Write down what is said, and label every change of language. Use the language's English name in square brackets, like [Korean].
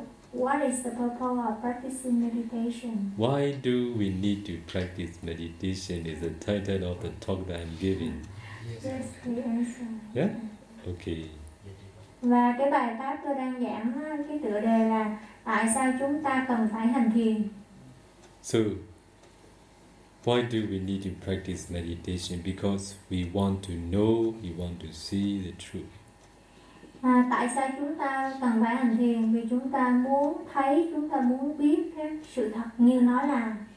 [English] What is the purpose of practicing meditation? Why do we need to practice meditation is the title of the talk that I'm giving. Yes, the answer. Yeah? Okay. [Vietnamese] Và cái bài pháp tôi đang giảng cái tựa đề là tại sao chúng ta cần phải hành thiền. [English] So, why do we need to practice meditation? Because we want to know, we want to see the truth. [Vietnamese] À, tại sao chúng ta cần phải hành thiền? Vì chúng ta muốn thấy, chúng ta muốn biết cái sự thật như nó là.